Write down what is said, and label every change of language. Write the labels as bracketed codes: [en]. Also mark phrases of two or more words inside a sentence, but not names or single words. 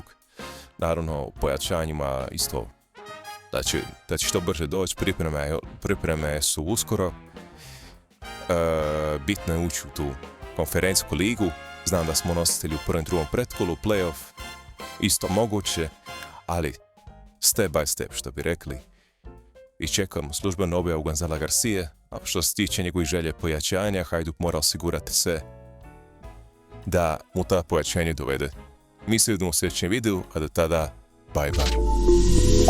[hr] Naravno, pojačanjima isto da će što brže doći. Pripreme su uskoro. Bitno je ući u tu konferencijsku ligu. Znam da smo nositelji u prvom i drugom pretkolu, playoff isto moguće, ali [en] step by step, [hr] što bi rekli. I čekamo službenu objavu Gonzala Garcije, a što se tiče njegovih želje pojačanja, Hajduk mora osigurati sve da mu ta pojačanje dovede. Mi se vidimo u sljedećem videu, a do tada, [en] bye bye.